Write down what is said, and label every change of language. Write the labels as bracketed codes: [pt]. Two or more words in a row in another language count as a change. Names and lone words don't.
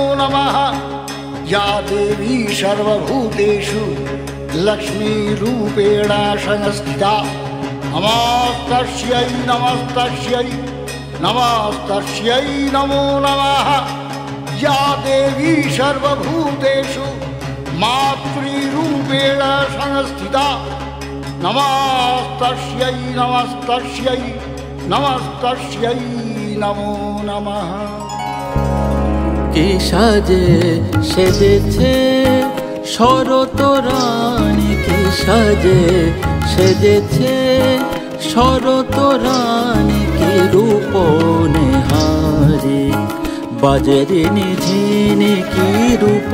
[sa] नमः या देवी सर्वभूतेषु लक्ष्मीरूपेण संस्थिता नमस्तस्यै नमस्तस्यै नमस्तस्यै नमो नमः या देवी सर्वभूतेषु मातृरूपेण संस्थिता नमस्तस्यै नमस्तस्यै नमस्तस्यै नमो नमः। [bn] কে সাজে সেজেছে শরৎ রানী, কে সাজে সেজেছে শরৎ রানী, কে রূপ নেহারি বাজে নিঝিনি, কি রূপ